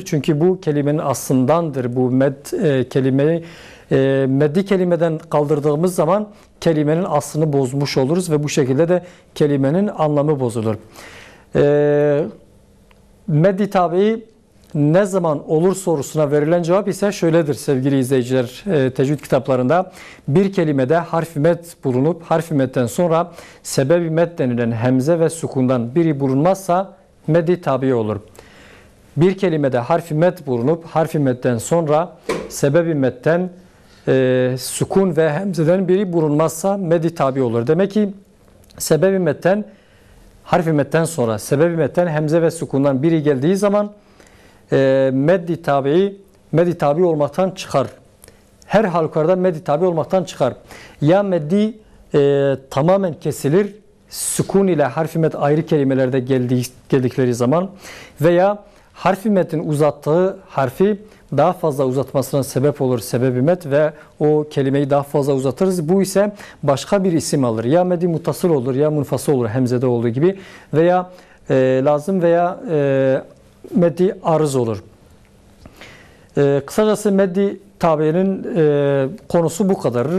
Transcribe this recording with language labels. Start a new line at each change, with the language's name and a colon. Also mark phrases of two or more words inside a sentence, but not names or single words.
Turkish: Çünkü bu kelimenin aslındandır. Bu kelimeyi meddi kelimeden kaldırdığımız zaman kelimenin aslını bozmuş oluruz ve bu şekilde de kelimenin anlamı bozulur. Meddi tabi'i ne zaman olur sorusuna verilen cevap ise şöyledir sevgili izleyiciler tecvid kitaplarında. Bir kelimede harf-i med bulunup harf-i medden sonra sebeb-i med denilen hemze ve sukundan biri bulunmazsa meddi tabi olur. Bir kelimede harf-i med bulunup harf-i medden sonra sebeb-i medden sukun ve hemzeden biri bulunmazsa meddi tabi olur. Demek ki sebeb-i medden harf-i medden sonra sebeb-i medden hemze ve sukundan biri geldiği zaman meddi tabi olmaktan çıkar. Her halükarda meddi tabi olmaktan çıkar. Ya meddi tamamen kesilir, sukun ile harf-i med ayrı kelimelerde geldikleri zaman veya harf-i medin uzattığı harfi daha fazla uzatmasına sebep olur sebeb-i med ve o kelimeyi daha fazla uzatırız. Bu ise başka bir isim alır. Ya meddi muttasıl olur ya munfasıl olur hemzede olduğu gibi veya lazım veya meddi arız olur. Kısacası meddi tabi'nin konusu bu kadardır.